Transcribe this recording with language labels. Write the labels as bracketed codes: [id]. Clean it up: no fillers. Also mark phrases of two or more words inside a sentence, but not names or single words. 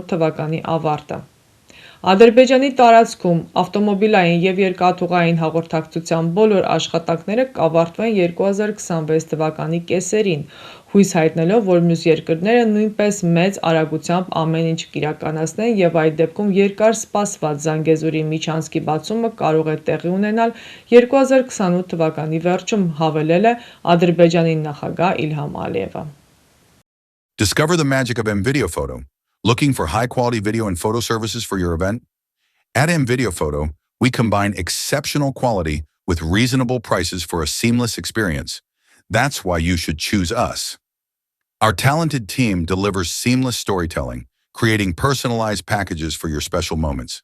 [hy] թվականի ավարտը։ Ադրբեջանի տարածքում ավտոմոբիլային և երկաթուղային հաղորդակցության բոլոր աշխատանքները կավարտվեն 2026 թվականի կեսերին, հույս հայտնելով, որ մյուս երկրները նույնպես մեծ արագությամբ ամեն ինչ կիրականացնեն և այդ դեպքում երկար սպասված Զանգեզուրի միջանցքի բացումը կարող է տեղի ունենալ 2028 թվականի վերջում, հավելել է Ադրբեջանի նախագահ Իլհամ Ալիևը։ [en] Discover the magic of M-Video Photo. Looking for high-quality video and photo services for your event? At M-Video Photo, we combine exceptional quality with reasonable prices for a seamless experience. That's why you should choose us. Our talented team delivers seamless storytelling, creating personalized packages for your special moments.